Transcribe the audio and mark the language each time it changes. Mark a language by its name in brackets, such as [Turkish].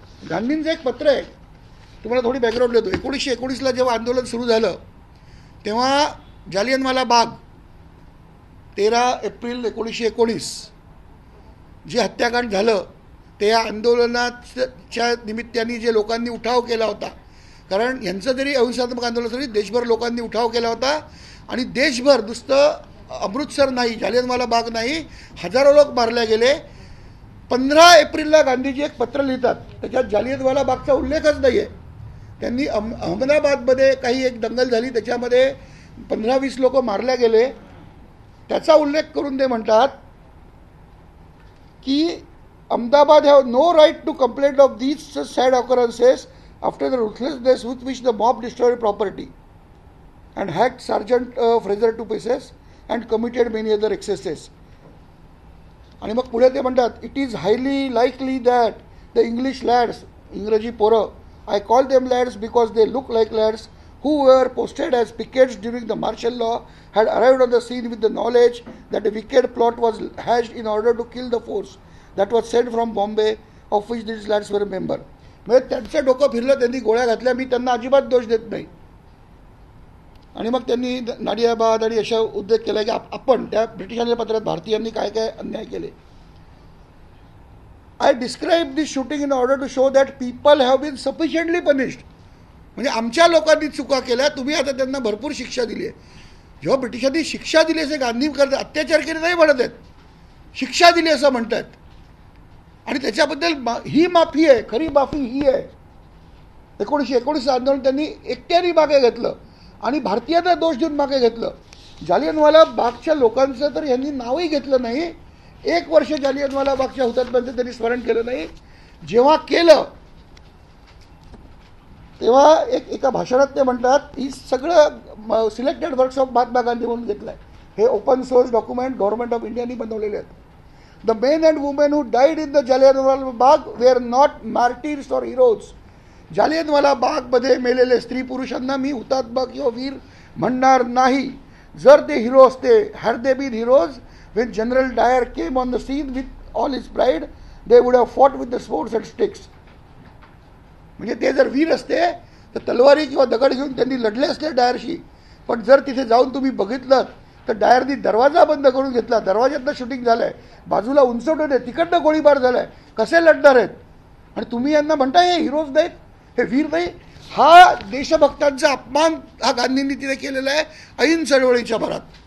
[Marathi] गांधींचं एक पत्र आहे, तुम्हाला थोडी बॅकग्राऊंड देतो. 1919ला जेव्हा आंदोलन सुरू झालं तेव्हा जालियनवाला बाग 13 एप्रिल 1919 जे हत्याकांड झालं ते या आंदोलनाच्या निमित्ताने जे लोकांनी उठाव केला होता, कारण यांचं जरी अहिंसात्मक आंदोलन तरी देशभर लोकांनी उठाव केला होता. आणि देशभर नुसतं अमृतसर नाही, जालियनवाला बाग नाही, हजारो लोक मारले गेले. 15 एप्रिलला गांधीजी एक पत्र लिहितात, त्याच्यात जालियनवाला बागचा उल्लेखच नाही आहे. त्यांनी अहमदाबादमध्ये काही एक दंगल झाली, त्याच्यामध्ये 15-20 लोक मारले गेले, त्याचा उल्लेख करून ते म्हणतात की [English] Ahmedabad have no right to complain of these sad occurrences after the ruthlessness with which the mob destroyed property and hacked Sergeant Fraser to pieces and committed many other excesses. [Marathi] आणि मग पुढे ते म्हणतात, [English] it is highly likely that the English lads, [Marathi] इंग्रजी पोरं, [English] I call them lads because they look like lads, who were posted as pickets during the martial law, had arrived on the scene with the knowledge that a wicked plot was hatched in order to kill the force that was sent from Bombay, of which these lads were a member. [Marathi] म्हणजे त्यांचं डोकं फिरलं, त्यांनी गोळ्या घातल्या, मी त्यांना अजिबात दोष देत नाही. आणि मग त्यांनी नाडियाबाद आणि अशा उद्योग केला की आपण त्या ब्रिटिशांच्या पत्रात भारतीयांनी काय काय अन्याय केले. [English] I describe this shooting in order to show that people have been sufficiently punished. [Marathi] म्हणजे आमच्या लोकांनी चुका केल्या, तुम्ही आता त्यांना भरपूर शिक्षा दिली आहे. जेव्हा ब्रिटिशांनी शिक्षा दिली असे गांधी करतात, अत्याचार केले नाही म्हणत आहेत, शिक्षा दिली असं म्हणतात. आणि त्याच्याबद्दल ही माफी आहे, खरी माफी ही आहे. 1919 आंदोलन त्यांनी एकट्याने मागे घेतलं आणि भारतीयांना दोष देऊन मागे घेतलं. जालियनवाला बागच्या लोकांचं तर यांनी नावही घेतलं नाही. 1 वर्ष जालियनवाला बागच्या हुतात्म्यांचं त्यांनी स्मरण केलं नाही. जेव्हा केलं तेव्हा एका भाषणात ते म्हणतात, ही सगळं selected works of Mahatma Gandhi म्हणून घेतलं आहे. हे open source document government of इंडियानी बनवलेले आहेत. [English] The men and women who died in the Jallianwala Bagh were not martyrs or heroes. [Marathi] Jallianwala बागमध्ये मेलेले स्त्री पुरुषांना मी हुतात्मा किंवा वीर म्हणणार नाही. जर ते हिरो असते, [English] Had they been heroes when General Dyer came on the scene with all his pride, they would have fought with the swords and sticks. [Marathi] म्हणजे ते जर वीर असते तर तलवारी किंवा दगड घेऊन त्यांनी लढले असते डायरशी. पण जर तिथे जाऊन तुम्ही बघितलं तर डायरनी दरवाजा बंद करून घेतला, दरवाज्यातनं शूटिंग झालंय, बाजूला उंचवटं तिकडनं गोळीबार झालाय, कसे लढणार आहेत? आणि तुम्ही यांना म्हणताय हे हिरोज नाहीत, हे वीर नाही. हा देशभक्तांचा अपमान हा गांधींनी तिथे केलेला आहे ऐन चळवळीच्या भरात.